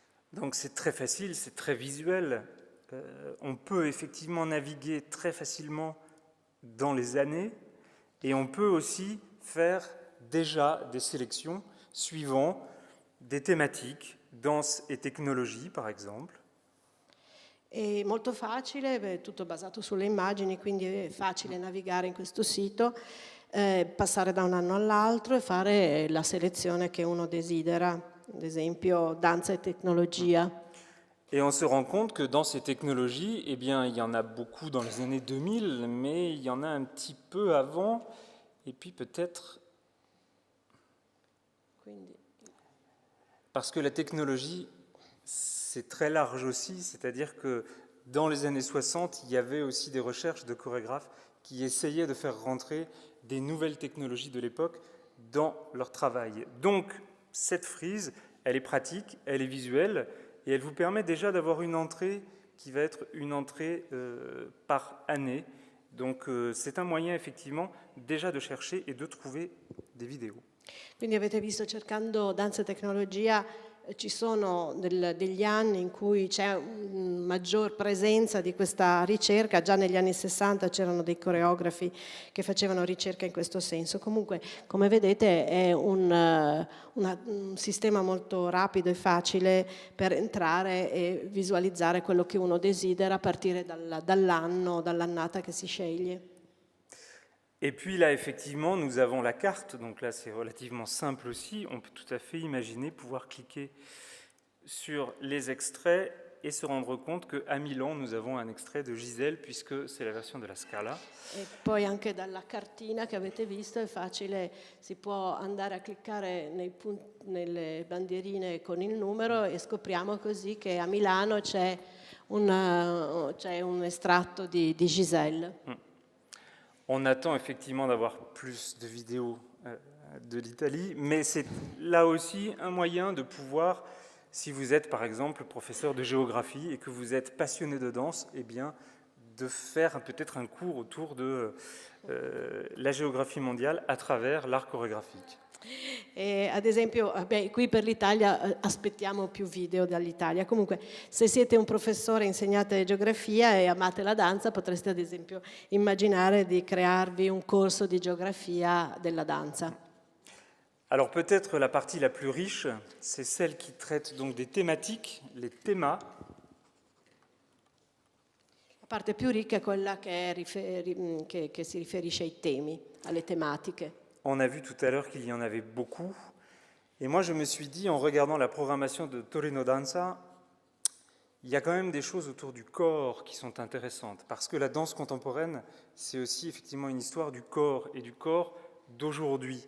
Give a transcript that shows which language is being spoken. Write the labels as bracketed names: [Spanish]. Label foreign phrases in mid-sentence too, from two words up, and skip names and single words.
[French] Donc c'est très facile, c'est très visuel. On peut effectivement naviguer très facilement dans les années et on peut aussi faire déjà des sélections suivant des thématiques, danse et technologie par exemple. [Italian] È molto facile, è tutto basato sulle immagini, quindi è facile navigare in questo sito, passare da un anno all'altro e fare la selezione che uno desidera, ad esempio danza e tecnologia. [French] Et on se rend compte que dans ces technologies, eh bien, il y en a beaucoup dans les années 2000, mais il y en a un petit peu avant, et puis peut-être... [Italian] Quindi, [French] Parce que la technologie, c'est très large aussi, c'est-à-dire que dans les années 60, il y avait aussi des recherches de chorégraphes qui essayaient de faire rentrer des nouvelles technologies de l'époque dans leur travail. Donc, cette frise, elle est pratique, elle est visuelle, et elle vous permet déjà d'avoir une entrée qui va être une entrée par année. Donc, c'est un moyen, effectivement, déjà de chercher et de trouver des vidéos. [Italian] quindi avete visto, cercando danza e tecnologia, ci sono degli anni in cui c'è una maggior presenza di questa ricerca. Già negli anni 60 c'erano dei coreografi che facevano ricerca in questo senso. Comunque, come vedete, è un sistema molto rapido e facile per entrare e visualizzare quello che uno desidera a partire dall'anno, dall'annata che si sceglie. [French] Et puis là, effectivement, nous avons la carte, donc là c'est relativement simple aussi, on peut tout à fait imaginer pouvoir cliquer sur les extraits et se rendre compte qu'à Milan, nous avons un extrait de Gisèle, puisque c'est la version de la Scala. [Italian] E poi anche dalla cartina che avete visto è facile, si può andare a cliccare nelle bandierine con il numero e scopriamo così che a Milano c'è un estratto di Giselle. [French] On attend effectivement d'avoir plus de vidéos de l'Italie, mais c'est là aussi un moyen de pouvoir, si vous êtes par exemple professeur de géographie et que vous êtes passionné de danse, eh bien, de faire peut-être un cours autour de la géographie mondiale à travers l'art chorégraphique. [Italian] E ad esempio, qui per l'Italia aspettiamo più video dall'Italia. Comunque, se siete un professore, insegnate geografia e amate la danza, potreste ad esempio immaginare di crearvi un corso di geografia della danza. [French] Alors peut-être la partie la plus riche, c'est celle qui traite donc des thématiques, les thémas. [Italian] La parte più ricca è quella che si riferisce ai temi, alle tematiche. [French] On a vu tout à l'heure qu'il y en avait beaucoup. Et moi, je me suis dit, en regardant la programmation de Torino Danza, il y a quand même des choses autour du corps qui sont intéressantes. Parce que la danse contemporaine, c'est aussi effectivement une histoire du corps et du corps d'aujourd'hui.